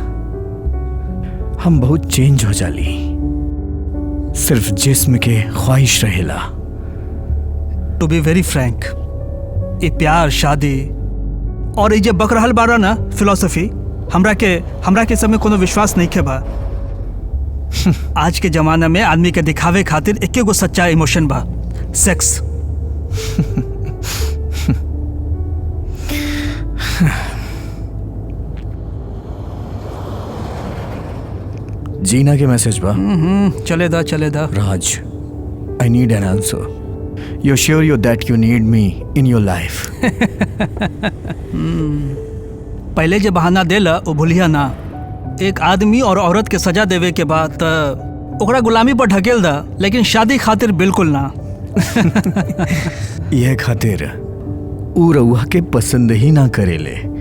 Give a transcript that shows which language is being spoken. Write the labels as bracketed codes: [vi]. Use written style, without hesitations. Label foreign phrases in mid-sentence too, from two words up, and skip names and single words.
[bho] हम बहुत चेंज हो जाली, सिर्फ जिस्म के ख्वाहिश रहेला। [en] To be very frank, [bho] ये प्यार शादी और ये जे बक रहल बारा ना फिलोसफी, हमरा के सब में कोनो विश्वास नहीं के बा। आज के जमाना में आदमी के दिखावे खातिर एके गो सच्चा इमोशन बा, सेक्स। जीना के मैसेज बा। चले दा राज, [en] I need an answer. You're sure that you need me in your life? [bho] पहले जे बहाना देला वो भूलिया ना। एक आदमी और औरत के सजा देवे के बाद त ओकरा गुलामी पर ढकेल दा, लेकिन शादी खातिर बिल्कुल ना। यह खातिर ऊ रउआ के पसंद ही ना करेले।